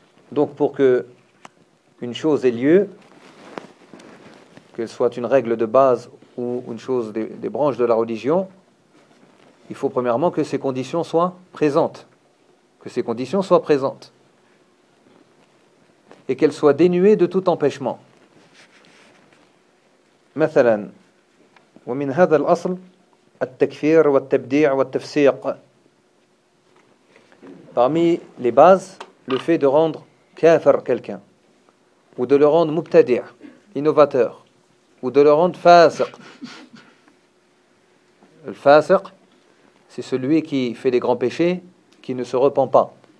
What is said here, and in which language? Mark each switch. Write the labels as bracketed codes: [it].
[fr] Donc pour que une chose ait lieu, qu'elle soit une règle de base ou une chose des branches de la religion, il faut premièrement que ces conditions soient présentes. Que ces conditions soient présentes. et qu'elle soit dénuée de tout empêchement. [ar] مثلا ومن هذا الأصل التكفير والتبديع والتفسيق. [fr] Parmi les bases, le fait de rendre kafir quelqu'un, ou de le rendre mubtadi', innovateur, ou de le rendre fasiq. Le fasiq, c'est celui qui fait des grands péchés, qui ne se repent pas.